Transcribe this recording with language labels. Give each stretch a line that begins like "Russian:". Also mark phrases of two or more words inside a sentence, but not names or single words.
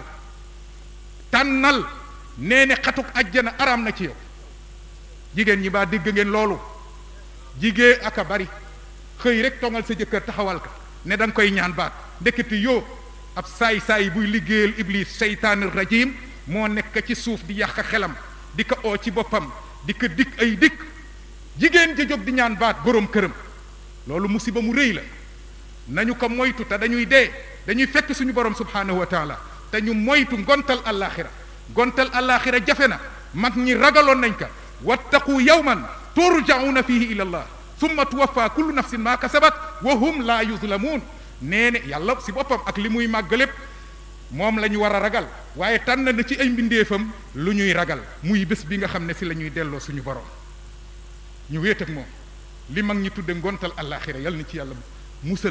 Wolof: tànnal nee ne xatuk ajjana araam na ci yow jigéen ñi baa dégg ngeen loolu jigéen ak a bari xëy rek tongal sa jëkkër taxawal ka ne da nga koy ñaan baat ndekete yoo ab saay-saay buy liggéeyal
Arabic: إبليس الشيطان الرجيم
Wolof: moo nekk ci suuf di yàq xelam di ko oo ci boppam di ko dikk ay dikk jigéen ja jóg di ñaan baat boroom këram loolu musiba mu rëy la nañu ko moytu te dañuy dee dañuy fekk suñu borom
Arabic: سبحانه وتعالى
Wolof: te ñu moytu ngontal allaaxira jafe na mag ñi ragaloon nañ ka
Arabic: واتقوا يوما ترجعون فيه إلى الله ثم توفى كل نفس ما كسبت وهم لا يظلمون
Wolof: nee ne yàlla si boppam ak li muy màgg lépp moom la ñu war a ragal waaye tànn na ci ay mbindeefam lu ñuy ragal muy bés bi nga xam ne si la ñuy delloo suñu borom ñu wéet ak moom li mag ñi tudde ngontal allaaxira yal na ci yàlla musal